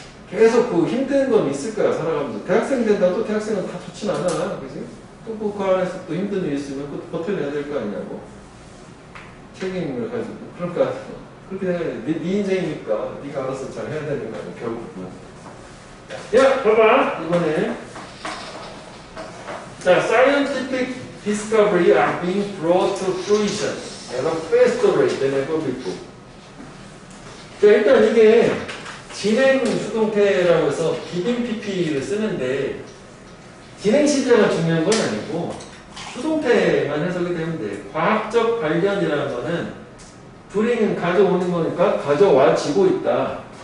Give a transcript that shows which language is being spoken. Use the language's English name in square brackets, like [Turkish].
[Korean] 계속 그 힘든 건 있을 거야, 살아가면서. 대학생 된다고 대학생은 다 좋진 않아. 그지? 또 그 안에서 또 힘든 일이 있으면 그것도 버텨내야 될 거 아니냐고. 책임을 가지고. 그러니까 그렇게 생각해. 네 인생이니까 네가 알아서 잘 해야 되는 거 아니야, 결국은. 야, 봐봐. 이번에 자, [English] scientific discovery are being brought to fruition at a faster rate than ever before. [Korean] 자, 일단 이게 진행 수동태라고 해서 비빙 PP를 쓰는데 진행 시제가 중요한 건 아니고 수동태만 해석이 되면 돼. 과학적 발견이라는 거는 bring은 가져오는 거니까 가져와지고 있다.